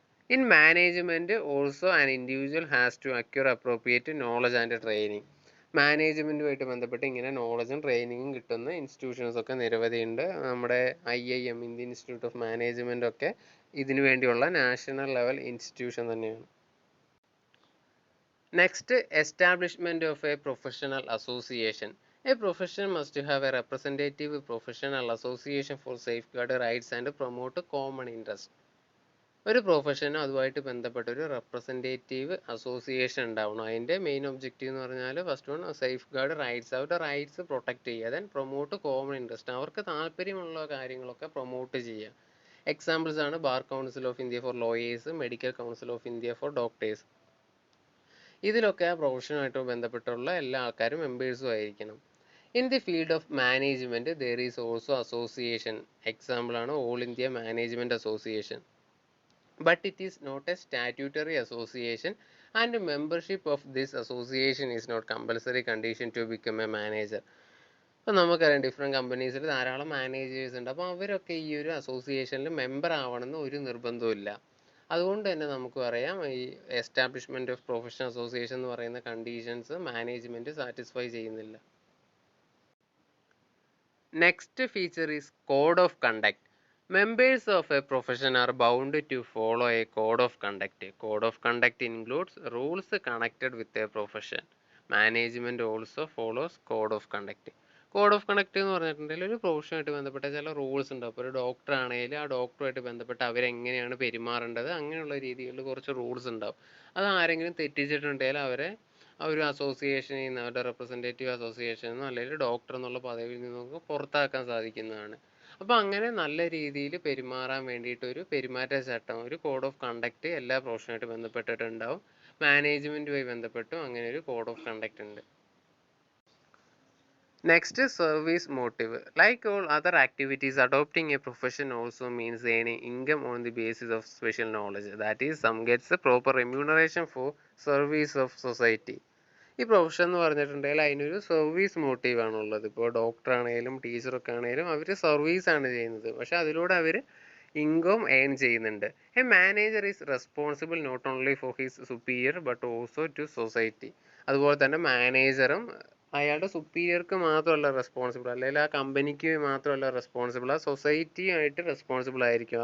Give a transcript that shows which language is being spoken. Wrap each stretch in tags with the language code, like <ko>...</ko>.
<en>In management also an individual has to acquire appropriate knowledge and training.</en> <ml>മാനേജ്മെൻറ്റുമായിട്ട് ബന്ധപ്പെട്ട് ഇങ്ങനെ നോളജും ട്രെയിനിങ്ങും കിട്ടുന്ന ഇൻസ്റ്റിറ്റ്യൂഷൻസ് ഒക്കെ നിരവധിയുണ്ട്. നമ്മുടെ IIM, Indian institute of management ഒക്കെ ഇതിനു വേണ്ടിയുള്ള നാഷണൽ ലെവൽ ഇൻസ്റ്റിറ്റ്യൂഷൻ തന്നെയാണ്.</ml> <en>Next, establishment of a professional association. A profession must have a representative professional association for safeguard rights and promote common interest.</en> <ml>ഒരു പ്രൊഫഷനും അതുമായിട്ട് ബന്ധപ്പെട്ട ഒരു റെപ്രസെൻറ്റേറ്റീവ് അസോസിയേഷൻ ഉണ്ടാവണം. അതിൻ്റെ മെയിൻ ഒബ്ജക്റ്റീവ് എന്ന് പറഞ്ഞാൽ</ml> <en>first one safeguard rights,</en> <ml>അവരുടെ റൈറ്റ്സ് പ്രൊട്ടക്റ്റ് ചെയ്യുക.</ml> <en>then promote common interest,</en> <ml>അവർക്ക് താല്പര്യമുള്ള കാര്യങ്ങളൊക്കെ പ്രൊമോട്ട് ചെയ്യുക. എക്സാമ്പിൾസ് ആണ് bar council of India for lawyers, medical council of India for doctors. ഇതിലൊക്കെ ആ പ്രൊഫഷനുമായിട്ട് ബന്ധപ്പെട്ടുള്ള എല്ലാ ആൾക്കാരും മെമ്പേഴ്സും ആയിരിക്കണം.</ml> <en>In the field of management, there is also association. Example ആണ് All India Management Association. But it is not a statutory association, and membership of this association is not compulsory condition to become a manager.</en> <ml>അപ്പോൾ നമുക്കറിയാം different കമ്പനീസിൽ ധാരാളം managers ഉണ്ട്. അപ്പോൾ അവരൊക്കെ ഈ ഒരു അസോസിയേഷനിൽ member ആവണമെന്ന് ഒരു നിർബന്ധവും ഇല്ല. അതുകൊണ്ട് തന്നെ നമുക്ക് പറയാം ഈ എസ്റ്റാബ്ലിഷ്മെൻറ്റ് ഓഫ് പ്രൊഫഷണൽ അസോസിയേഷൻ എന്ന് പറയുന്ന കണ്ടീഷൻസ് മാനേജ്മെൻറ്റ് സാറ്റിസ്ഫൈ ചെയ്യുന്നില്ല.</ml> <en>Next feature is code of conduct. Members of a profession are bound to follow a code of conduct. Code of conduct includes rules connected with a profession. Management also follows code of conduct.</en> <ml>Code of conduct എന്ന് പറഞ്ഞിട്ടുണ്ടെങ്കിൽ ഒരു പ്രൊഫഷനുമായിട്ട് ബന്ധപ്പെട്ട ചില rules ഉണ്ട്. അപ്പോൾ ഒരു doctor ആണെങ്കിൽ ആ ഡോക്ടറുമായിട്ട് ബന്ധപ്പെട്ട് അവരെങ്ങനെയാണ് പെരുമാറേണ്ടത് അങ്ങനെയുള്ള രീതികളിൽ കുറച്ച് റൂൾസ് ഉണ്ടാവും. അത് ആരെങ്കിലും തെറ്റിച്ചിട്ടുണ്ടെങ്കിൽ അവരെ ആ ഒരു അസോസിയേഷനിൽ നിന്ന് അവരുടെ റെപ്രസെൻറ്റേറ്റീവ് അസോസിയേഷനിൽ നിന്നോ അല്ലെങ്കിൽ ഡോക്ടർ എന്നുള്ള പദവിയിൽ നിന്നൊക്കെ പുറത്താക്കാൻ സാധിക്കുന്നതാണ്. അപ്പോൾ അങ്ങനെ നല്ല രീതിയിൽ പെരുമാറാൻ വേണ്ടിയിട്ട് ഒരു പെരുമാറ്റച്ചട്ടം, ഒരു കോഡ് ഓഫ് കണ്ടക്ട് എല്ലാ പ്രൊഫഷനുമായിട്ട് ബന്ധപ്പെട്ടിട്ടുണ്ടാവും. മാനേജ്മെൻറ്റുമായി ബന്ധപ്പെട്ടും അങ്ങനെ ഒരു കോഡ് ഓഫ് കണ്ടക്ട് ഉണ്ട്. Next is service motive. Like all other activities, adopting a profession also means earning income on the basis of special knowledge. That is, some gets a proper remuneration for service of society. ഈ profession എന്ന് പറഞ്ഞിട്ടുണ്ടെങ്കിൽ അതിനൊരു service motive ആണുള്ളത്. ഇപ്പോൾ doctor ആണെങ്കിലും ടീച്ചറൊക്കെ ആണെങ്കിലും അവർ സർവീസാണ് ചെയ്യുന്നത്. പക്ഷെ അതിലൂടെ അവർ ഇൻകം ഏൺ ചെയ്യുന്നുണ്ട്.</ml> <en>A manager is responsible not only for his superior but also to society.</en> <ml>അതുപോലെ തന്നെ മാനേജറും അയാളുടെ സുപ്പീരിയർക്ക് മാത്രമല്ല റെസ്പോൺസിബിൾ, അല്ലെങ്കിൽ ആ കമ്പനിക്ക് മാത്രമല്ല റെസ്പോൺസിബിൾ, ആ സൊസൈറ്റിയായിട്ട് റെസ്പോൺസിബിൾ ആയിരിക്കും.</ml>